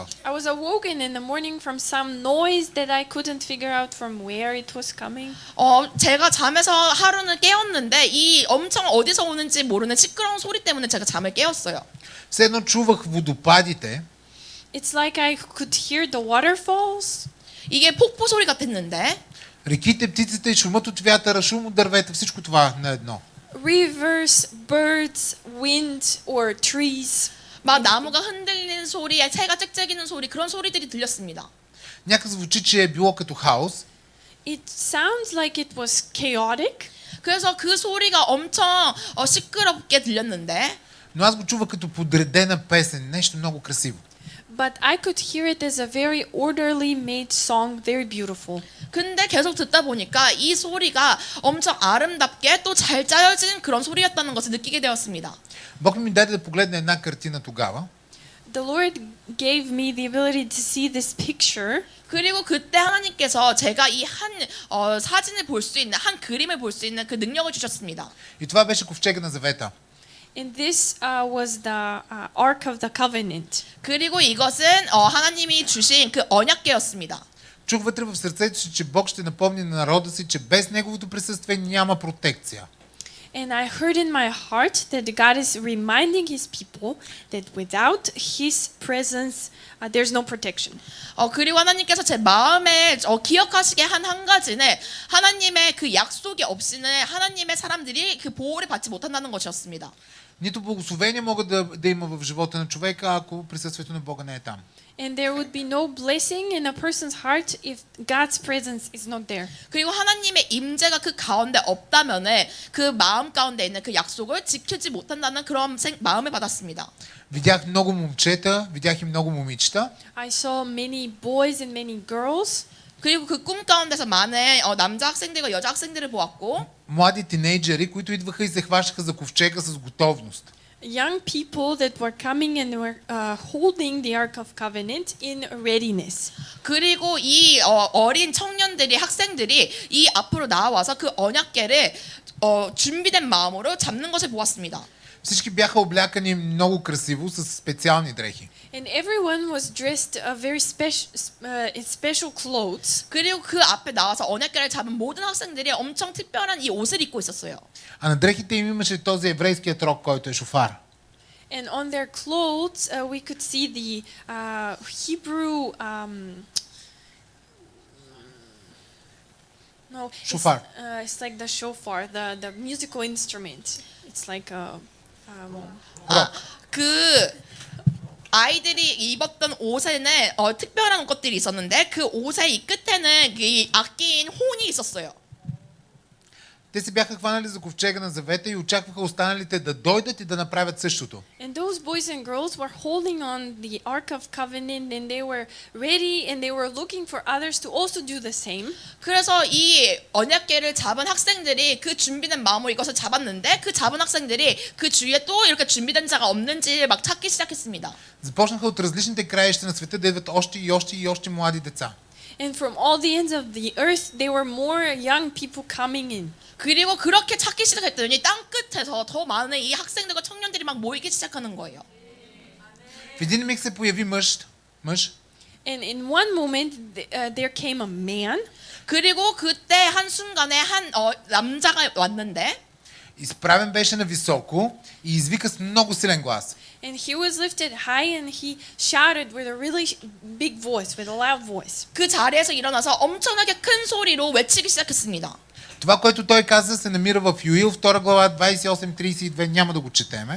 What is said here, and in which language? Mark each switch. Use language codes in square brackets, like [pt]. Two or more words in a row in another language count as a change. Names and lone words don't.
[en] I was awoken in the morning from some noise that I couldn't figure out from where it was coming. [ko] 제가 잠에서 하루는 깨었는데 이 엄청 어디서 오는지 모르는 시끄러운 소리 때문에 제가 잠을 깨었어요. [bg] Все едно чувах водопадите, [en] It's like I could hear the waterfalls. [ko] 이게 폭포 소리 같았는데 [bg] реките, птиците, шумът от вятъра, шум от дървета, всичко това на едно. [en] Rivers, birds, wind, or trees. [ko] 막 나무가 흔들리는 소리, 새가 짹짹이는 소리 그런 소리들이 들렸습니다. [bg] Някак звучи, че е било като хаос. [en] It sounds like it was chaotic, [ko] 그래서 그 소리가 엄청 시끄럽게 들렸는데 [bg] Но аз го чувах като подредена песен, нещо много красиво. [en] but I could hear it as a very orderly made song, very beautiful. [ko] 근데 계속 듣다 보니까 이 소리가 엄청 아름답게 또 잘 짜여진 그런 소리였다는 것을 느끼게 되었습니다. [bg] Бог ми даде да погледна една картина тогава. [en] The Lord gave me the ability to see this picture. [ko] 그리고 그때 하나님께서 제가 이 한 사진을 볼 수 있는 한 그림을 볼 수 있는 그 능력을 주셨습니다. [bg] И това беше ковчега на завета. [en] And this was the Ark of the Covenant. [ko] 그리고 이것은 하나님이 주신 그 언약궤였습니다. [bg] Чух вътре в сърцето си, че Бог ще напомни на народа си, че без Неговото присъствие няма протекция. [en] And I heard in my heart that God is reminding His people that without His presence, there's no protection. [ko] 그리고 하나님께서 제 마음에 기억하시게 한 가지는 하나님의 그 약속이 없이는 하나님의 사람들이 그 보호를 받지 못한다는 것이었습니다. [bg] Нито благословения могат да има в живота на човека, ако присъствието на Бога не е там. [en] And there would be no blessing in a person's heart if God's presence is not there. [ko] 그리고 하나님의 임재가 그 가운데 없다면은 그 마음 가운데 있는 그 약속을 지키지 못한다는 그런 마음을 받았습니다. [bg] Видях много момчета, видях и много момичета. [en] I saw many boys and many girls. [ko] 그리고 그 꿈 가운데서 많은 남자 학생들과 여자 학생들을 보았고 [bg] Млади тинейджери, които идваха и се хващаха за ковчега с готовност. [en] Young people that were coming and were holding the Ark of Covenant in readiness. [ko] 그리고 이 어린 청년들이 학생들이 이 앞으로 나와서 그 언약궤를 준비된 마음으로 잡는 것을 보았습니다. [bg] Всички бяха облякани много красиво с специални дрехи. [en] And everyone was dressed very in special clothes. [ko] 그리고 그 앞에 나와서 언약궤를 잡은 모든 학생들이 엄청 특별한 이 옷을 입고 있었어요. [bg] А на дрехите им имаше този еврейският рог, който е шофар. [en] And on their clothes, we could see the Hebrew. No, Shofar. It's like the shofar, the musical instrument. It's like a. [ko] 그 아이들이 입었던 옷에는 특별한 것들이 있었는데 그 옷의 이 끝에는 이 악기인 혼이 있었어요. [bg] Те се бяха хванали за ковчега на завета и очакваха останалите да дойдат и да направят същото. [en] And those boys and girls were holding on the Ark of Covenant and they were ready and they were looking for others to also do the same. [ko] 그래서 이 언약궤를 잡은 학생들이 그 준비된 마음으로 이것을 잡았는데 그 잡은 학생들이 그 주위에 또 이렇게 준비된 자가 없는지 막 찾기 시작했습니다. [bg] Започнаха от различните краища на света да идват още и още и още млади деца. [en] And from all the ends of the earth, there were more young people coming in. [ko] 그리고 그렇게 찾기 시작했더니 땅 끝에서 더 많은 이 학생들과 청년들이 막 모이기 시작하는 거예요. [bg] В един миг се появи мъж. [en] And in one moment, there came a man. [ko] 그리고 그때 한 순간에 한 남자가 왔는데 [bg] Изправен беше на високо и извика с много силен глас. [en] And he was lifted high and he shouted with a really big voice, with a loud voice. [ko] 그 자리에서 일어나서 엄청나게 큰 소리로 외치기 시작했습니다. [bg] Това, което той каза, се намира в Юил, 2 глава, 28-32, няма да го четеме.